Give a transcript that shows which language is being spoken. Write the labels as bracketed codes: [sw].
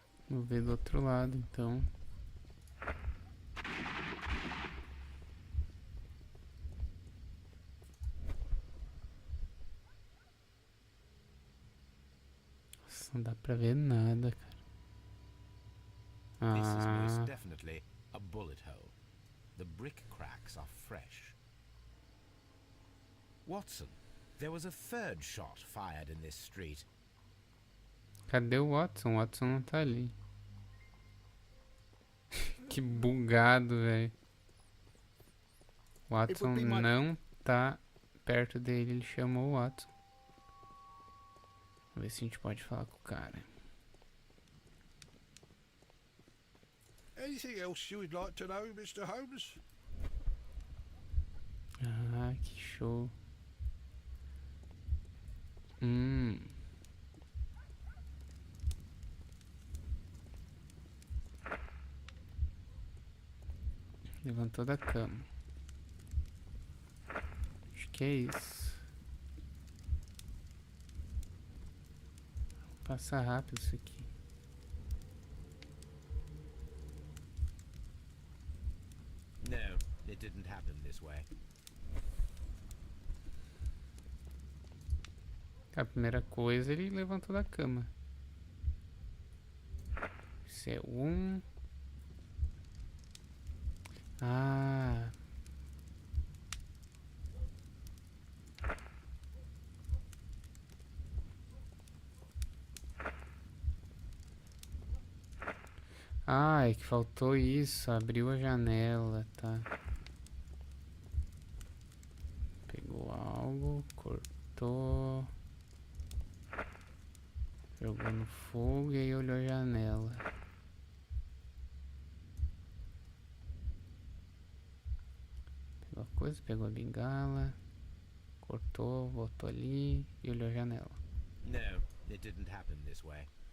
[pt] Vou ver do outro lado, então. Nossa, não dá pra ver nada, cara. [en] This is most Ah, definitely a bullet hole. The brick cracks are fresh. Watson, there was a third shot fired in this street. [pt] Cadê o Watson? O Watson não tá ali. Que bugado, velho. O Watson não tá perto dele. Ele chamou o Watson. Vamos ver se a gente pode falar com o cara. [en] Anything else you would like to know, Mr. Holmes? [pt] Ah, que show. Levantou da cama. Acho que é isso. Passa rápido isso aqui. [en] No, it didn't happen this way. [pt] A primeira coisa, ele levantou da cama. Esse é um. Ah. Ah, é que faltou isso. Abriu a janela, tá? Pegou algo, cortou. Jogou no fogo e aí olhou a janela. Pegou a coisa, pegou a bengala. Cortou, botou ali e olhou a janela. [en] No, it didn't happen this way.